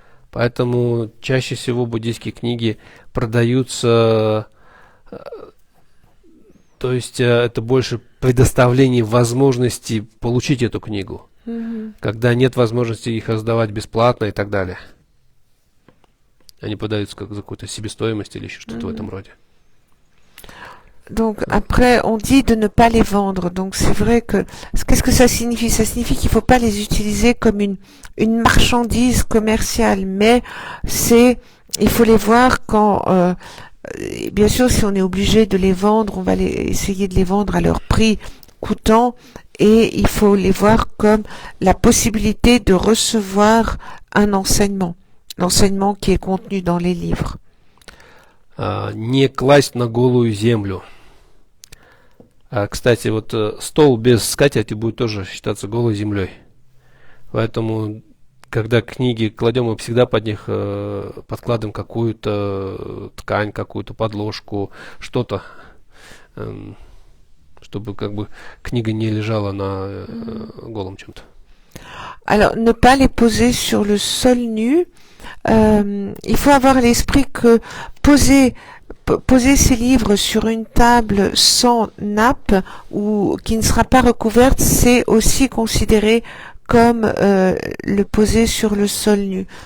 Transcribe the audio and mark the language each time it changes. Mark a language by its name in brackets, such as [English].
[Russian] Поэтому чаще всего буддийские книги продаются, то есть это больше предоставление возможности получить эту книгу, когда нет возможности их раздавать бесплатно и так далее. Они подаются как за какую-то себестоимость или еще что-то в этом роде. [French] Donc après, on dit de ne pas les vendre. Donc c'est vrai que qu'est-ce que ça signifie? Ça signifie qu'il ne faut pas les utiliser comme une marchandise commerciale, mais il faut les voir quand bien sûr, si on est obligé de les vendre, on va essayer de les vendre à leur prix coûtant, et il faut les voir comme la possibilité de recevoir un enseignement, l'enseignement qui est contenu dans les livres. [Russian] Не класть на голую землю. Кстати, вот стол без скатерти будет тоже считаться голой землей. Поэтому, когда книги кладем, мы всегда под них подкладываем какую-то ткань, какую-то подложку, что-то, чтобы как бы книга не лежала на голом чем-то. [French] Alors, ne pas les poser sur le sol nu. Il faut avoir à l'esprit que poser ces livres sur une table sans nappe ou qui ne sera pas recouverte, c'est aussi considéré comme le poser sur le sol nu.